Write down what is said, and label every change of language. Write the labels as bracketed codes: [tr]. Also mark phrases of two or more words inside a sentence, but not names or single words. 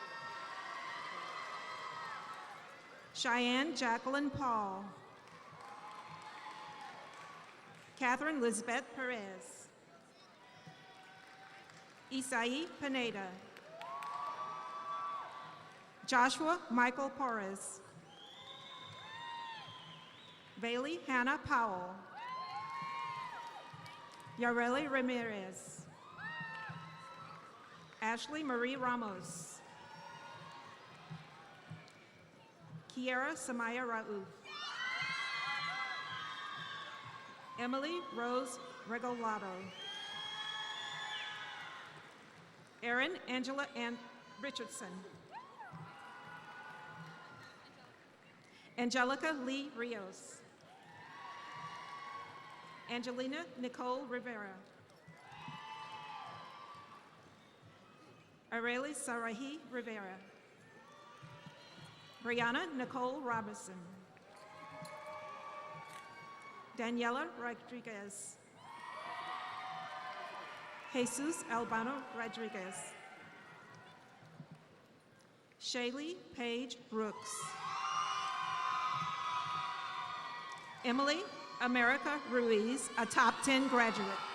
[en] Cheyenne Jacqueline Paul. Catherine Lisbeth Perez. Isai Pineda. Joshua Michael Porras. Bailey Hannah Powell. Yareli Ramirez. Ashley Marie Ramos. Kiara Samaya Raouf. Emily Rose Regolato. Erin Angela Ann Richardson. Angelica Lee Rios. Angelina Nicole Rivera. Areli Sarahi Rivera. Brianna Nicole Robinson. Daniela Rodriguez. Jesus Albano Rodriguez. Shaylee Paige Brooks. Emily America Ruiz, a top 10 graduate.